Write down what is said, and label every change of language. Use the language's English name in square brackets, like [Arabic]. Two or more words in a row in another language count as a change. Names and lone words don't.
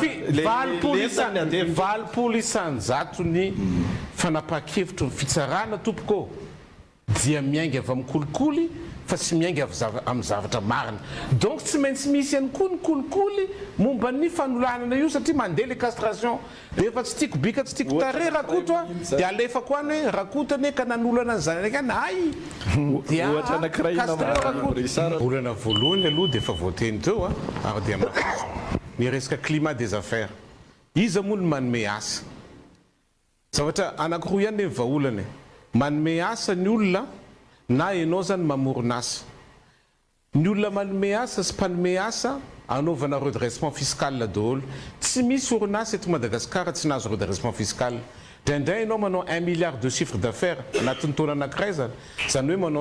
[Malagasy] valopolo isanjato ny fanapahan-kevitro ny fitsarana tompoko dia miainga avy amin'ny kolikoly fa tsy miainga amin'ny zavatra marina donc tsy maintsy misy ihany koa ny kolikoly momba ny fanolanana io satria mandeha le castration dia efa tsy tiako bika tsy tiako tare rakoto a dia alefako any hoe rakotany ka nanolana an'izany ndraiky any ay dia olana voalohany aloha dia efa voateny teo a ary dia ny resaka [French] climat des affaires [Malagasy] izy moa ny manome asa zavatra anankiroa ihany le vaolana manome asa ny olona na ianao zany mamorona asa ny olona manome asa sy mpanome asa anaovana [French] redressement fiscal [Malagasy] daholo tsy misy orinasa eto Madagasikara tsy nahazo [French] redressement fiscal [Malagasy] Dindray ianao manao 1 [French] milliard de chiffre d'affaires [Malagasy] anatin'ny taona anankiray zany hoe manao